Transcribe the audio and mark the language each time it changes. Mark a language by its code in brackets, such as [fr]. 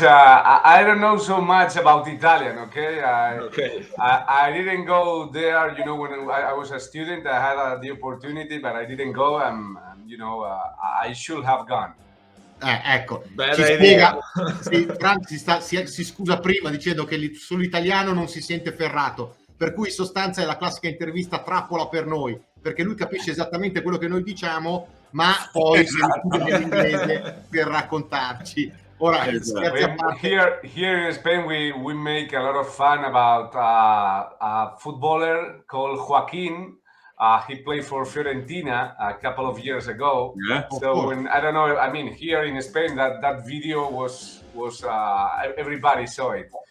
[en] I don't know so much about Italian, okay? I didn't go there, you know, when I was a student, I had the opportunity, but I didn't go, and you know, I should have gone. [it] Ecco, bella ci idea. spiega, Fran si scusa prima dicendo che sull'italiano non si sente ferrato, per cui in sostanza è la classica intervista trappola per noi, perché lui capisce esattamente quello che noi diciamo, ma poi si rifugia nell'inglese per raccontarci. Ora, scherzi a parte. [en] Here in Spain, we make a lot of fun about a footballer called Joaquin. He played for Fiorentina a couple of years ago. Yeah. So when I don't know, I mean, here in Spain, that video was everybody saw it.